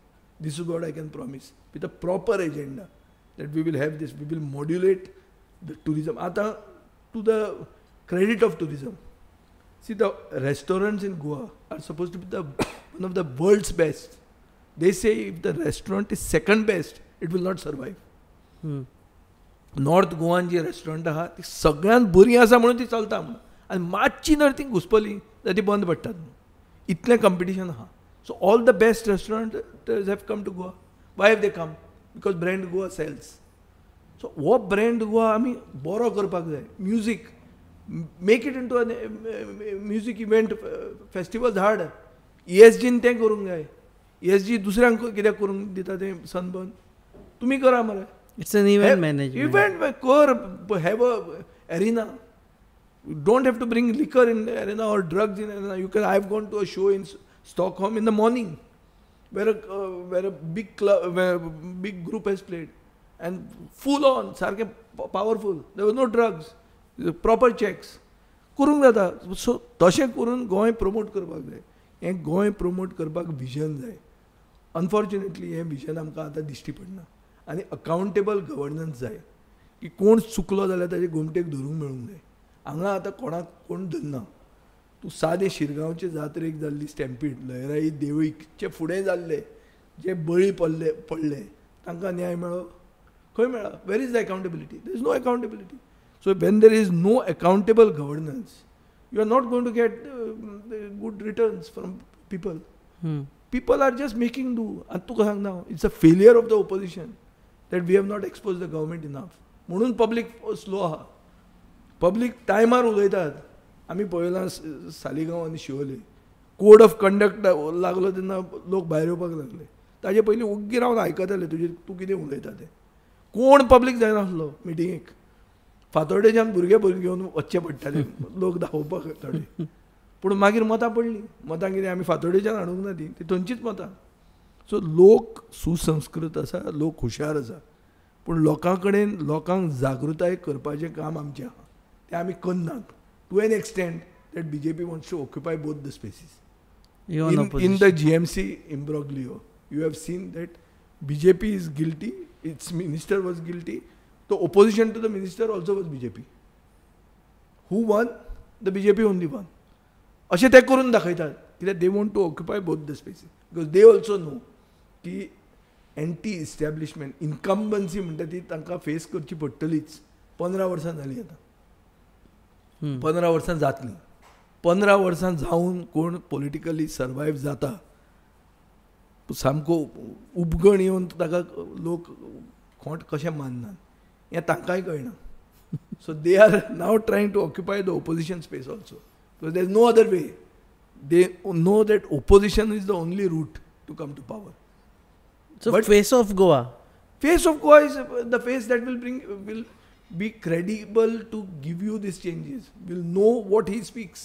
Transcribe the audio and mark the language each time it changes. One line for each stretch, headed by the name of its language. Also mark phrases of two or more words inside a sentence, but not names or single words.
English: This is what I can promise with a proper agenda, that we will have this. We will modulate the tourism. Ata, to the credit of tourism, see, the restaurants in Goa are supposed to be one of the world's best. They say if the restaurant is second best, it will not survive.
Konkani: नॉर्थ गोवान जी रेस्टॉरंट आहा ती सगळ्यांत बरी आसा म्हणून ती चलता म्हणून, आनी मातशी जर ती घुसपली जाल्यार ती बंद पडटात म्हणून. इतलें कंपिटिशन आहा.
English: So all the best restaurants have come to Goa. Why have they come? Because brand Goa sells.
Konkani: सो हो ब्रँड गोवा आमी बरो करपाक जाय. म्युजीक,
English: make it into music event festivals हाड.
Konkani: ESGन तें करूंक जाय. ESG दुसऱ्यांक कित्याक करूंक दिता तें सनबर्न? तुमी करा मरे.
English: It's an event management. Event, have a arena. You don't have to bring liquor in the arena or drugs in the arena. You can. I've gone to a show in Stockholm in the morning, where a big club, where a big group has played, and full on, sarke powerful. There was no drugs, proper checks.
Konkani: करूंक जाता. So तशें करून गोंय प्रमोट करपाक जाय. हें गोंय प्रमोट करपाक विजन जाय. अनफॉर्च्युनेटली हें विजन आमकां आतां दिश्टी पडना. आनी
English: accountable governance
Konkani: जाय, की कोण चुकलो जाल्यार ताचे घुमटेक धरूंक मेळूंक जाय. हांगा आतां कोणाक कोण धरना. तूं सादें शिरगांवचे जात्रेक जाल्ली स्टॅम्पीड, लयराई देवळीचे फुडें जाल्ले जे बळी पडले तांकां न्याय मेळ्ळो? खंय मेळ्ळा?
English: where is the accountability? There is no accountability. So when there is no accountable governance, you are not going to get good returns from people. People are just making do.
Konkani: And तुका सांगना,
English: it's a failure of the opposition that we have not exposed the government enough.
Konkani: म्हणून पब्लीक स्लो आहा. पब्लीक टायमार उलयतात. आमी पळयलां सालिगांव आनी शिवोले, कोड ऑफ कंडक्ट लागलो तेन्ना लोक भायर येवपाक लागले. ताजे पयलीं ओग्गी रावन आयकताले तूं कितें उलयता तें. कोण पब्लीक जायनासलो मिटिंगेक. फातोर्डेच्यान भुरगे घेवन वचचे पडटाले लोक धांवपाक थोडे. पूण मागीर मतां पडलीं. मतां कितें आमी फातोर्डेच्यान हाडूंक ना ती थंयचीच मतां. सो लोक सुसंस्कृत आसा, लोक हुशार आसा, पूण लोकां कडेन लोकांक जागृताय करपाचें काम आमचें आहा. तें आमी करनात.
English: To an extent that BJP wants to occupy both the spaces. In the GMC imbroglio, you have seen that BJP is guilty, its minister was guilty, the opposition to the minister also was BJP. Who won? The BJP only won.
Konkani: अशें ते करून दाखयतात कित्याक
English: they want to occupy both the spaces. because they also know की anti establishment incumbency
Konkani: म्हणटा ती तांकां फेस करची पडटलीच. 15 वर्सां जालीं आतां. 15 वर्सां जातलीं. 15 वर्सां जावन कोण
English: politically survive
Konkani: जाता, सामको उपगण येवन ताका लोक खोंट कशें माननात हें तांकांय कळना.
English: So they are now trying to occupy the opposition space also. Because there is no other way. They know that opposition is the only route to come to power. So, but face of Goa. Face of Goa is the face that will be credible to give you these changes. Will know what he speaks.